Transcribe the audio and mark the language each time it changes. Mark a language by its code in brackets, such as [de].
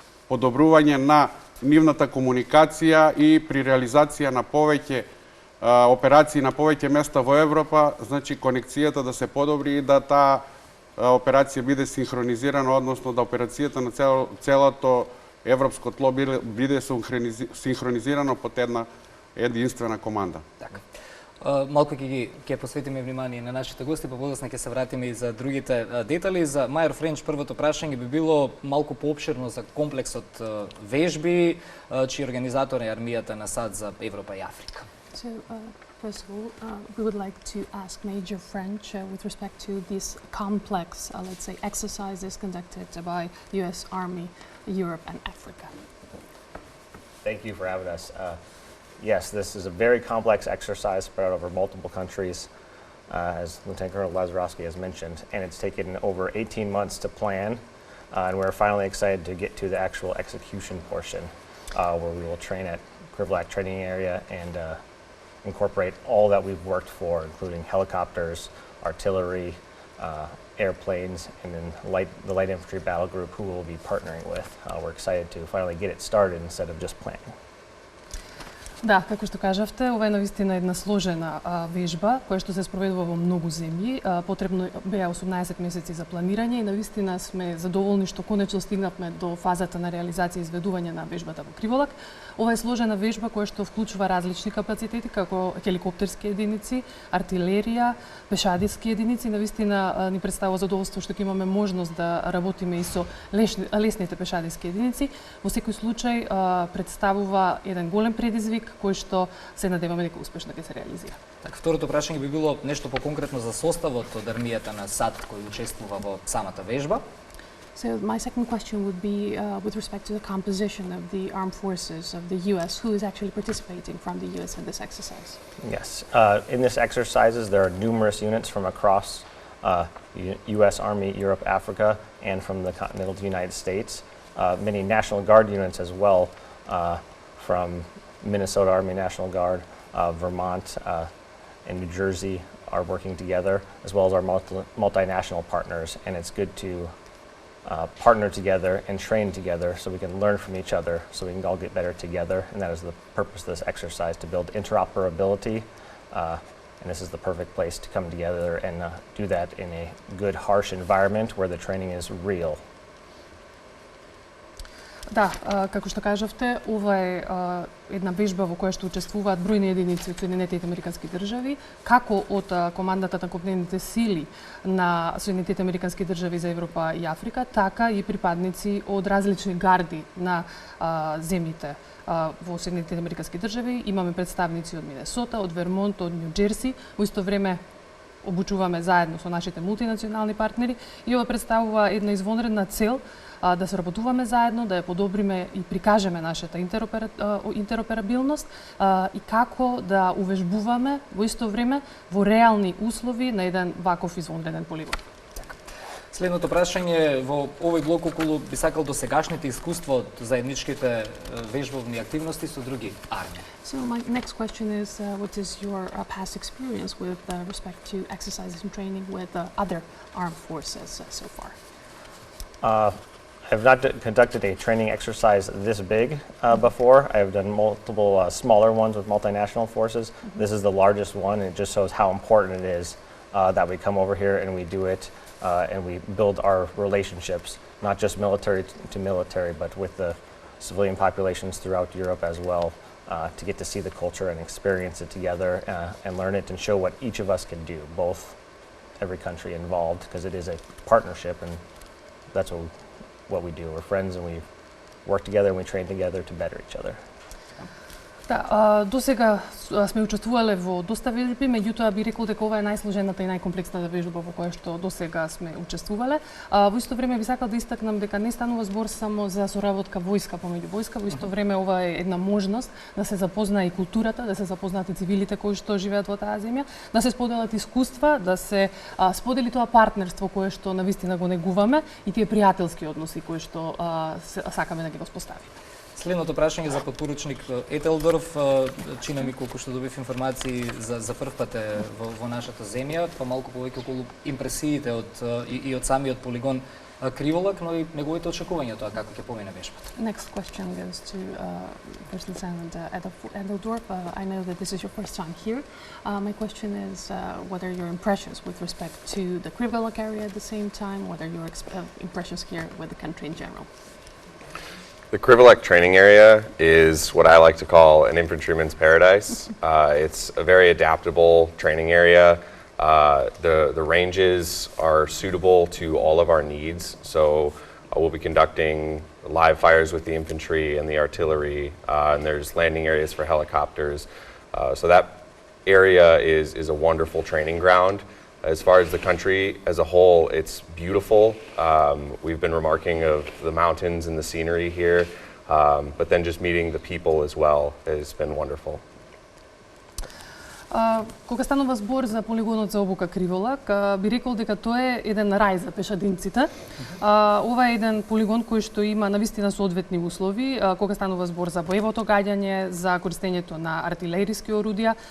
[mk] подобрување на нивната комуникација и при реализација на повеќе операции на повеќе места во Европа, значи конекцијата да се подобри и да таа операција биде синхронизирана, односно да операцијата на целото европско тло биде синхронизирано под една единствена команда. Така. Малку ќе посветиме внимание на нашите гости, па подоцна ќе се вратиме и за другите детали. За мајор Френч првото прашање би било малку поопширно за комплексот вежби, чиј организатор е армијата на САД за Европа и Африка. [en] First of all, we would like to ask Major French with respect to this complex, let's say, exercises conducted by U.S. Army, Europe and Africa. Thank you for having us. Yes, this is a very complex exercise spread over multiple countries. as Lieutenant Colonel Lazarowski has mentioned, and it's taken over 18 months to plan, and we're finally excited to get to the actual execution portion, where we will train at Krivlak Training Area and incorporate all that we've worked for, including helicopters, artillery, airplanes, and then the light infantry battle group who we'll be partnering with. We're excited to finally get it started instead of just planning. [mk] Да, како што кажавте, ова е навистина една сложена вежба која што се спроведува во многу земји. Потребно беа 18 месеци за планирање и навистина сме задоволни што конечно стигнавме до фазата на реализација и изведување на вежбата во Криволак. Ова е сложена вежба која што вклучува различни капацитети како хеликоптерски единици, артилерија, пешадиски единици. Навистина ни представува задоволство што ќе имаме можност да работиме и со лесните пешадиски единици. Во секој случај представува еден голем предизвик кој што се надеваме дека успешно ќе се реализира. Так, второто прашање би било нешто поконкретно за составот од армијата на САД кој учествува во самата вежба. [en] So my second question would be with respect to the composition of the armed forces of the U.S. Who is actually participating from the U.S. in this exercise? Yes, in this exercises there are numerous units from across U.S. Army, Europe, Africa, and from the continental United States. Many National Guard units as well from Minnesota Army National Guard, Vermont, and New Jersey are working together, as well as our multinational partners, and it's good to partner together and train together so we can learn from each other, so we can all get better together, and that is the purpose of this exercise, to build interoperability, and this is the perfect place to come together and do that in a good, harsh environment where the training is real. [mk] Да, како што кажавте, ова е една вежба во која што учествуваат бројни единици од Соединетите Американски држави, како од командата на копнените сили на Соединетите Американски држави за Европа и Африка, така и припадници од различни гарди на земјите во Соединетите Американски држави. Имаме представници од Минесота, од Вермонт, од Нью Џерси. Во исто време обучуваме заедно со нашите мултинационални партнери и ова представува една извонредна цел да се работуваме заедно, да ја подобриме и прикажеме нашата интероперабилност и како да увежбуваме во исто време во реални услови на еден ваков извонреден полигон. Следното прашање во овој блок околу би сакал досегашните искуства од заедничките вежбовни активности со други армии. [en] So my next question is, what is your past experience with respect to exercises and training with other armed forces so far? I've not conducted a training exercise this big before. I've done multiple smaller ones with multinational forces. This is the largest one, and it just shows how important it is that we come over here and we do it and we build our relationships, not just military to military, but with the civilian populations throughout Europe as well, to get to see the culture and experience it together and learn it and show what each of us can do, both every country involved, because it is a partnership, and that's what we do. We're friends and we work together and we train together to better each other. [mk] Да, досега сме учествувале во доста вежби, меѓутоа би рекол дека ова е најсложената и најкомплексната вежба во која што досега сме учествувале. Во исто време би сакал да истакнам дека не станува збор само за соработка војска помеѓу војска, во исто време ова е една можност да се запознае и културата, да се запознаат и цивилите кои што живеат во таа земја, да се споделат искуства, да се сподели тоа партнерство кое што навистина го негуваме и тие пријателски односи кои што сакаме да ги воспоставиме. Следното прашање за подпоручник Етелдорф, чина ми колку што добив информации за прв пат во нашата земја, па малку повеќе околу импресиите и од самиот полигон Криволак, но и неговите очекувања тоа како ќе помине вежбата. [en] Next question goes to First Lieutenant Edeldorf. I know that this is your first time here. My question is what are your impressions with respect to the Krivolak area at the same time? What are your impressions here with the country in general? The Krivolak training area is what I like to call an infantryman's paradise. It's a very adaptable training area. The ranges are suitable to all of our needs. So we'll be conducting live fires with the infantry and the artillery, and there's landing areas for helicopters. So that area is a wonderful training ground. As far as the country as a whole, it's beautiful. We've been remarking of the mountains and the scenery here, but then just meeting the people as well has been wonderful. [mk] Кога станува збор за полигонот за обука Криволак, би рекол дека тоа е еден рај за пешадинците. Ова е еден полигон кој што има навистина соодветни услови, кога станува збор за боевото гаѓање, за користењето на артилериски орудија.